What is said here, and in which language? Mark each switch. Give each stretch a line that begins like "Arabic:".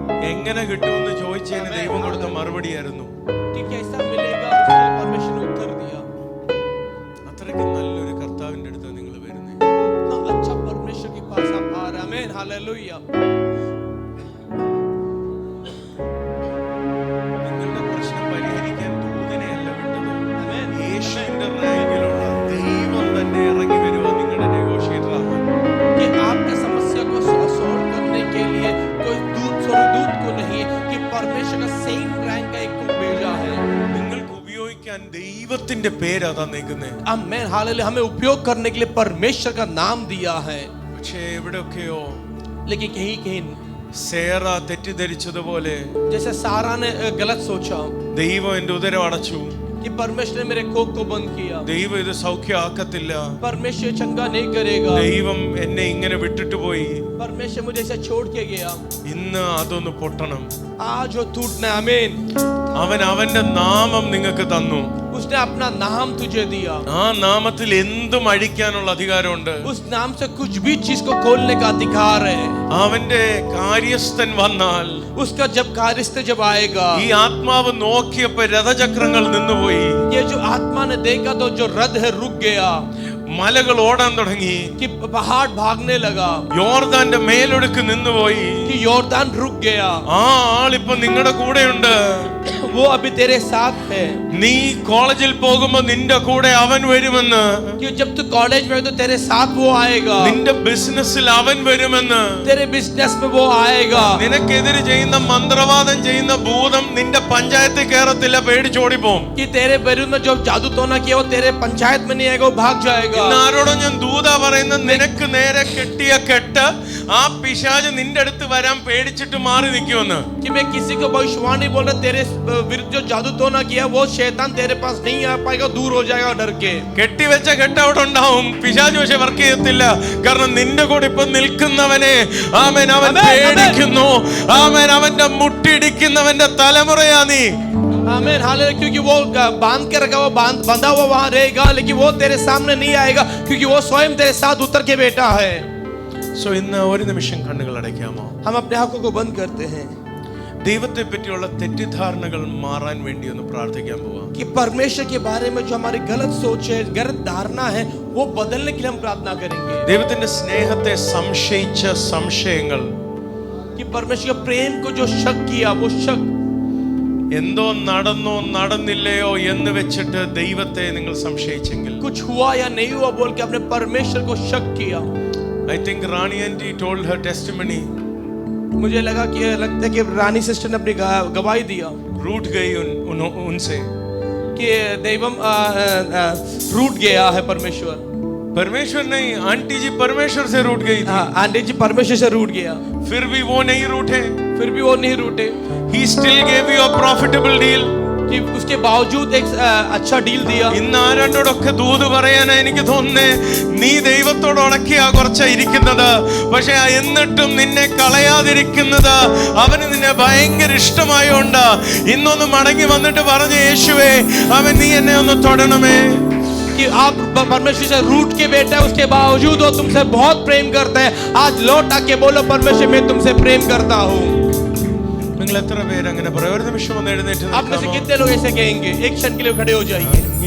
Malayalam: എങ്ങനെ കിട്ടുമെന്ന് ചോദിച്ചതിന് ദൈവം കൊടുത്ത മറുപടിയായിരുന്നു
Hindi: कि कैसा मिलेगा उसके लिए परमेश्वर ने उत्तर दिया।
Malayalam: അത്രയ്ക്ക് നല്ലൊരു കർത്താവിന്റെ അടുത്ത് നിങ്ങൾ വരുന്നത്.
Hindi: इतना अच्छा परमेश्वर के पास आप आ रहे हैं। आमीन, हालेलुया।
Malayalam: നിങ്ങളുടെ പ്രശ്നം പരിഹരിക്കാൻ ദൂതനെയല്ല വിട്ടത്, യേശുവിന്റെ റാങ്കിലുള്ള ദൈവം തന്നെ ഇറങ്ങി വരുവാ നിങ്ങളുടെ നെഗോഷിയേറ്റർ ആവാൻ.
Hindi: कि आपकी समस्या को सॉल्व करने के लिए कोई दूत को नहीं, कि परमेश्वर का सेम रैंक का एक को भेजा है।
Malayalam: നിങ്ങൾക്ക് ഉപയോഗിക്കാൻ ദൈവത്തിന്റെ പേരാ തന്നേക്കുന്നേ.
Hindi: आमीन, हालेलुया। हमें उपयोग करने के लिए परमेश्वर का नाम दिया है।
Malayalam: പക്ഷേ എവിടെയൊക്കെയോ
Hindi: लेकिन कहीं कहीं
Malayalam: സേറ തെറ്റിദ്ധരിച്ചതുപോലെ
Hindi: जैसे सारा ने गलत सोचा
Malayalam: ദൈവം എന്റെ ഉദരം അടച്ചു,
Hindi: कि परमेश्वर ने मेरे कोख को बंद किया,
Malayalam: ദൈവം ഇത് സൗഖ്യമാക്കത്തില്ല,
Hindi: परमेश्वर चंगा नहीं करेगा,
Malayalam: ദൈവം എന്നെ ഇങ്ങനെ വിട്ടിട്ട് പോയി.
Hindi: परमेश्वर मुझे ऐसे छोड़ के गया।
Malayalam: ഇന്ന് അതൊന്ന് പൊട്ടണം.
Hindi: आज वो टूटना। आमीन।
Malayalam: അവൻ അവന്റെ നാമം നിങ്ങൾക്ക് തന്നു.
Hindi: उसने अपना नाम तुझे दिया।
Malayalam: ആ നാമത്തിൽ എന്തും അഴിക്കാനുള്ള അധികാരമുണ്ട്.
Hindi: उस नाम से कुछ भी चीज को खोलने का अधिकार है।
Malayalam: അവന്റെ കാര്യസ്ഥൻ വന്നാൽ
Hindi: उसका जब कार्यस्थ जब आएगा,
Malayalam: ഈ ആത്മാവ് നോക്കിയപ്പോ രഥചക്രങ്ങൾ നിന്നുപോയി,
Hindi: ये जो आत्मा ने देखा तो जो रथ है रुक गया,
Malayalam: മലകൾ ഓടാൻ തുടങ്ങി,
Hindi: कि पहाड़ भागने लगा,
Malayalam: യോർദാന്റെ മേലൊടുക്ക് നിന്നുപോയി.
Hindi: कि योर्दान रुक गया।
Malayalam: ആ ആളിപ്പോ നിങ്ങളുടെ കൂടെയുണ്ട്.
Hindi: वो अभी तेरे साथ है।
Malayalam: നീ കോളേജിൽ പോകുമ്പോ നിന്റെ കൂടെ അവൻ വരുമെന്ന്,
Hindi: कि जब तू कॉलेज में हो तो तेरे साथ वो आएगा,
Malayalam: നിന്റെ ബിസിനസ്സിൽ അവൻ വരുമെന്ന്,
Hindi: तेरे बिजनेस में वो आएगा।
Malayalam: നിനക്കെതിരെ ചെയ്യുന്ന മന്ത്രവാദം ചെയ്യുന്ന ഭൂതം നിന്റെ പഞ്ചായത്തിൽ കയറത്തില്ല, പേടിച്ചോടിപ്പോവും.
Hindi: कि तेरे विरुद्ध में जो जादू टोना किया वो तेरे पंचायत में नहीं आएगा, वो भाग जाएगा।
Malayalam: ഇന്ന് ആരോടോ ഞാൻ ദൂത പറയുന്ന നിനക്ക് നേരെ കെട്ടിയ കെട്ട് ആ പിശാച് നിന്റെ അടുത്ത് വരാൻ പേടിച്ചിട്ട് മാറി നിൽക്കുമെന്ന്.
Hindi: कि मैं किसी को भविष्यवाणी बोल रहा, तेरे विरुद्ध जो जादू टोना किया वो शैतान तेरे पास नहीं आ पाएगा, दूर हो जाएगा डर के।
Malayalam: കെട്ടിവെച്ച കെട്ട് അവിടെ ഉണ്ടാവും, പിശാച് പക്ഷെ വർക്ക് ചെയ്യത്തില്ല. കാരണം നിന്റെ കൂടെ ഇപ്പൊ നിൽക്കുന്നവനെ ആമേൻ അവൻ പേടിക്കുന്നു. ആമേൻ അവന്റെ മുട്ടിടിക്കുന്നവന്റെ തലമുറയാ നീ.
Hindi: आमीन, हालेलुया। क्योंकि वो बांध के रखा, वो बंधा हुआ वहां रहेगा, लेकिन वो तेरे सामने नहीं आएगा, क्योंकि वो स्वयं तेरे साथ उतर के बैठा है।
Malayalam: സോ ഇന്ന് ഒരു നിമിഷം കണ്ണുകൾ അടയ്ക്കാമോ?
Hindi: हम अपने आंखों को बंद करते हैं,
Malayalam: ദൈവത്തെ പറ്റിയുള്ള തെറ്റിദ്ധാരണകൾ മാറാൻ വേണ്ടി ഒന്ന് പ്രാർത്ഥിക്കാൻ പോവാം.
Hindi: कि परमेश्वर के बारे में जो हमारी गलत सोच है, गलत धारणा है, वो बदलने के लिए हम प्रार्थना करेंगे।
Malayalam: ദൈവത്തിന്റെ സ്നേഹത്തെ സംശയിച്ച സംശയങ്ങൾ,
Hindi: कि परमेश्वर के प्रेम को जो शक किया, वो शक
Malayalam: എന്തോ നടന്നോ നടന്നില്ലയോ എന്ന് വെച്ചിട്ട് ദൈവത്തെ നിങ്ങൾ സംശയിച്ചെങ്കിൽ,
Hindi: कुछ हुआ या नहीं हुआ बोल के अपने परमेश्वर को शक किया।
English: I think Rani aunty told her testimony.
Hindi: मुझे लगता है कि रानी सिस्टर ने अपनी गवाही दिया रूठ गई उनसे कि दैवम रूठ गया है परमेश्वर। परमेश्वर नहीं, आंटी जी परमेश्वर से रूठ गई थी। आंटी जी परमेश्वर से रूठ गया, फिर भी वो नहीं रूठे. फिर भी वो नहीं रूठे।
English: He still gave you a profitable deal.
Hindi: कि उसके बावजूद एक अच्छा डील दिया।
Malayalam: ഇന്ന് ആരോടൊക്കെ ദൂത് പറയാനാ എനിക്ക് തോന്നുന്നേ, നീ ദൈവത്തോട് ഉടക്കിയാ കുറച്ചാ ഇരിക്കുന്നത്, പക്ഷെ എന്നിട്ടും നിന്നെ കളയാതിരിക്കുന്നത് അവന് നിന്നെ ഭയങ്കര ഇഷ്ടമായോണ്ടാ. ഇന്നൊന്ന് മടങ്ങി വന്നിട്ട് പറഞ്ഞു, യേശുവേ അവൻ നീ എന്നെ ഒന്ന് തൊടണമേ.
Hindi: कि आप परमेश्वर से रूठ के बैठे हैं, उसके बावजूद वो तुमसे बहुत प्रेम करता है। आज लौट आके बोलो, परमेश्वर मैं तुमसे प्रेम करता हूँ।
Malayalam: നിങ്ങൾ എത്ര പേര് അങ്ങനെ പറയും? ഒരു നിമിഷം ഒന്ന് എഴുന്നേറ്റ്
Hindi: आप में से कितने लोग ऐसे कहेंगे? एक क्षण के लिए खड़े हो जाइए।